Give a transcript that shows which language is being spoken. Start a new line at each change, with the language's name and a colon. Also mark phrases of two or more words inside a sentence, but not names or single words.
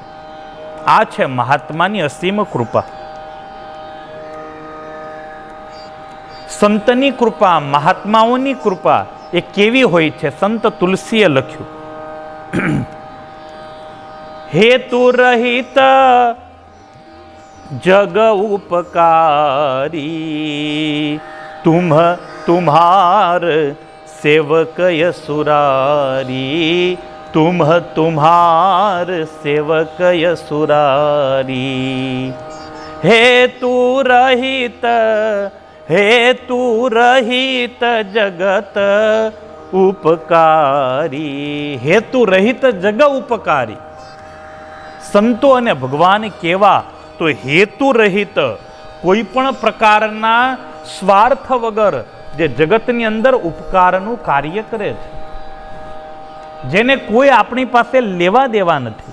Gujarati: આ છે મહાત્માની અસીમ કૃપા. સંતની કૃપા, મહાત્માઓની કૃપા એ કેવી હોય છે? સંત તુલસીએ લખ્યું,
Awadhi: हेतु रहित जग उपकारी, तुम्हार सेवक यसुरारी, तुम्हार सेवक यसुरारी. हेतु रहित जगत उपकारी, हेतु रहित जग उपकारी.
Gujarati: સંતો અને ભગવાન કેવા? તો હેતુ રહિત, કોઈ પણ પ્રકારના સ્વાર્થ વગર જે જગતની અંદર ઉપકારનું કાર્ય કરે છે, જેને કોઈ આપણી પાસે લેવા દેવા નથી.